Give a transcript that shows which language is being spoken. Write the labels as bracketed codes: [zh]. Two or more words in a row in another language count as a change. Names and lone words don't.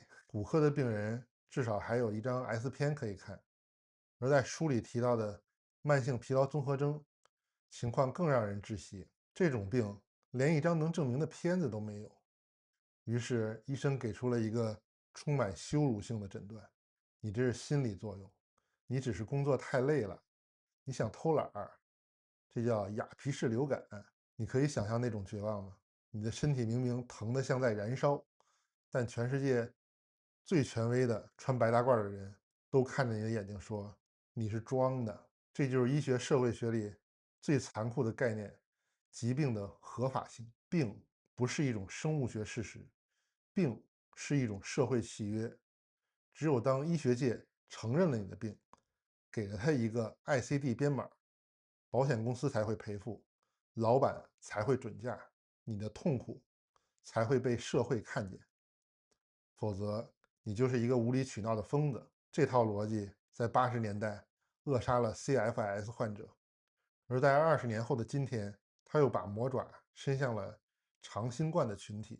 [zh] 骨科的病人至少還有一張 X 片可以看，而在書裡提到的慢性疲勞綜合徵情況更讓人窒息。這種病連一張能證明的片子都沒有。於是醫生給出了一個充滿羞辱性的診斷：你這是心理作用。你只是工作太累了，你想偷懒兒，這叫雅皮氏流感。你可以想象那种绝望吗？你的身体明明疼得像在燃燒，但全世界最权威的穿白大褂的人都看着你的眼睛说你是装的。这就是医学社会学里最残酷的概念：疾病的合法性。病不是一种生物学事實，病是一种社会契約。只有当医学界承認了你的病，給了他一個 ICD 編碼，保險公司才會賠付，老闆才會准價，你的痛苦才會被社會看見。否則，你就是一個無理取鬧的瘋子。這套邏輯在80年代扼殺了 CFS 患者，而在20年後的今天，他又把魔爪伸向了長新冠的群體。